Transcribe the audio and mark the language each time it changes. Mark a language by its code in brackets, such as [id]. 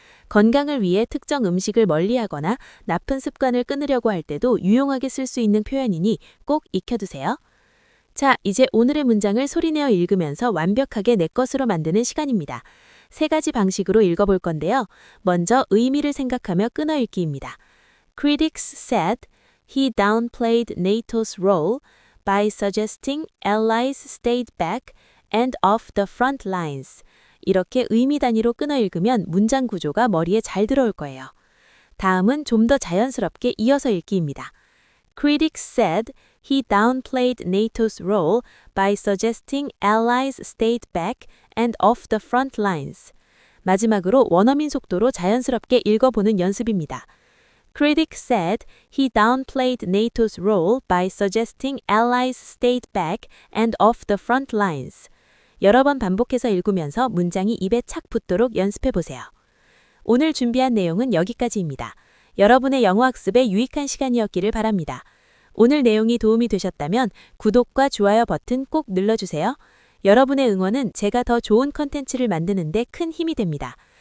[ko] 건강을 위해 특정 음식을 멀리하거나 나쁜 습관을 끊으려고 할 때도 유용하게 쓸 수 있는 표현이니 꼭 익혀두세요. 자, 이제 오늘의 문장을 소리내어 읽으면서 완벽하게 내 것으로 만드는 시간입니다. 세 가지 방식으로 읽어볼 건데요. 먼저 의미를 생각하며 끊어 읽기입니다. [en] Critics said he downplayed NATO's role by suggesting allies stayed back and off the front lines. [ko] 이렇게 의미 단위로 끊어 읽으면 문장 구조가 머리에 잘 들어올 거예요. 다음은 좀 더 자연스럽게 이어서 읽기입니다. [en] Critics said he downplayed NATO's role by suggesting allies stayed back and off the front lines. [ko] 마지막으로 원어민 속도로 자연스럽게 읽어보는 연습입니다. [en] Critics said he downplayed NATO's role by suggesting allies stayed back and off the front lines. [ko] 여러 번 반복해서 읽으면서 문장이 입에 착 붙도록 연습해보세요. 오늘 준비한 내용은 여기까지입니다. 여러분의 영어 학습에 유익한 시간이었기를 바랍니다. 오늘 내용이 도움이 되셨다면 구독과 좋아요 버튼 꼭 눌러주세요. 여러분의 응원은 제가 더 좋은 컨텐츠를 만드는 데 큰 힘이 됩니다.